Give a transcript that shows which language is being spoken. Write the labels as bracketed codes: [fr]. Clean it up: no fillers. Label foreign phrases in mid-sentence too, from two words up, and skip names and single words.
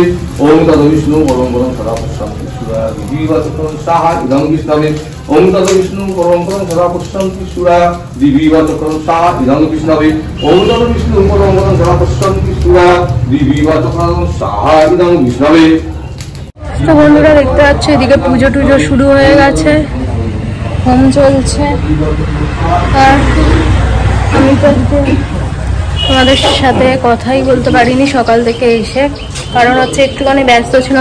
[sa] ओम तद विष्णु परमं पदं सदा पश्यन्ति दिवि वा चक्रादं साहा इदं विष्णवे। ओम तद विष्णु परमं पदं सदा पश्यन्ति सूरय दिवि वा चक्रादं साहा इदं विष्णवे। ओम तद विष्णु परमं पदं सदा पश्यन्ति सूरय दिवि वा चक्रादं साहा इदं विष्णवे। [bn] তো বন্ধুরা দেখতে পাচ্ছ এদিকে পুজো টুজো শুরু হয়ে গেছে, হোম চলছে। আর আমি তো তোমাদের সাথে কথাই বলতে পারিনি সকাল থেকে এসে, কারণ হচ্ছে একটুখানি ব্যস্ত ছিলাম।